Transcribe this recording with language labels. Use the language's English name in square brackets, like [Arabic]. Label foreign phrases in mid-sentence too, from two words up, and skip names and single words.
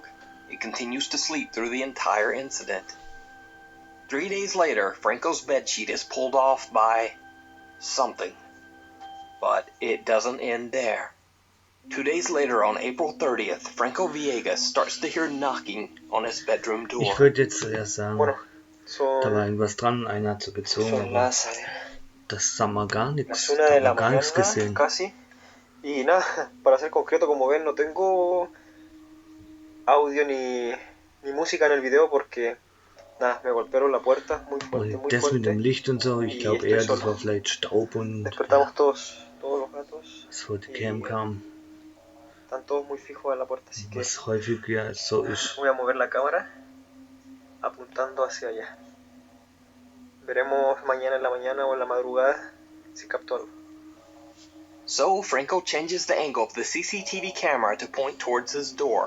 [English] It continues to sleep through the entire incident. 3 days later, Franco's bedsheet is pulled off by something. But it doesn't end there. 2 days later, on April 30th, Franco Villegas starts to hear knocking on his bedroom door. [German] Ich würde jetzt zuerst sagen, [Spanish] Bueno, [German] da war [Spanish] son, [German] irgendwas dran, einer hat so gezogen, [Spanish] son [German] aber [Spanish] las, [German] das haben wir gar [Spanish] las [German] nichts, [Spanish] 1 [German] da [Spanish] de [German] haben [Spanish] la [German] wir gar nichts [Spanish] mañana [German] gesehen. [Spanish] casi. Y nada, para ser concreto, como ven, no tengo audio ni música en el video porque nada, me golpearon la puerta muy fuerte, [German] Und [Spanish] muy [German] das mit dem [Spanish] fuerte. [German] Licht und so, ich [Spanish] Y [German] glaube [Spanish] estoy [German] eher, das [Spanish] solo. [German] war vielleicht Staub und [Spanish] Despertamos [German] ja, [Spanish] todos los gatos. [German] so die [Spanish] Y [German] Cam kam, [Spanish] están todos muy fijos en la puerta, así que [German] was häufig ja so ist. [Spanish] voy a mover la cámara apuntando hacia allá. Veremos mañana en la mañana o en la madrugada si capto algo. [English] So, Franco changes the angle of the CCTV camera to point towards his door.